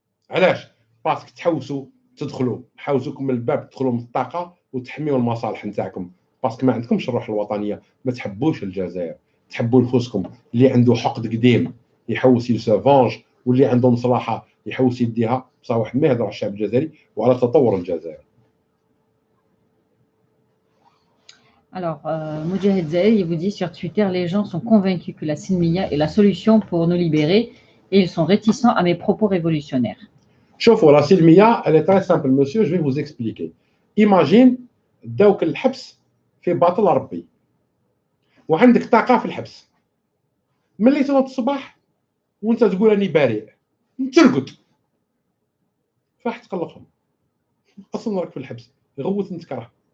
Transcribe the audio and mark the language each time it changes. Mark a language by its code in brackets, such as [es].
[ar] علاش؟ باسكو تحوسوا تدخلوا حوزوكم من الباب تدخلوا من الطاقه وتحميوا المصالح نتاعكم. باسكو ما عندكمش الروح الوطنيه. ما تحبوش الجزائر. تحبوا نفوسكم. اللي عنده حقد قديم يحوس يسافونج واللي عنده مصلحه يحوس يديها. بصح واحد ما يهضر على الشعب الجزائري وعلى تطور الجزائر. [fr] Alors, Moudjahid Zahir, il vous dit sur Twitter, les gens sont convaincus que la Silmiya est la solution pour nous libérer et ils sont réticents à mes propos révolutionnaires. شوفوا la Silmiya, elle est très simple, monsieur, je vais vous expliquer. [ar] Imagine داوك الحبس في باطل ربي وعندك طاقه في الحبس. ملي تنوض الصباح وانت تقول راني بريء ترقد فاح تقلقهم. اصلا راك في الحبس غوت نتكره.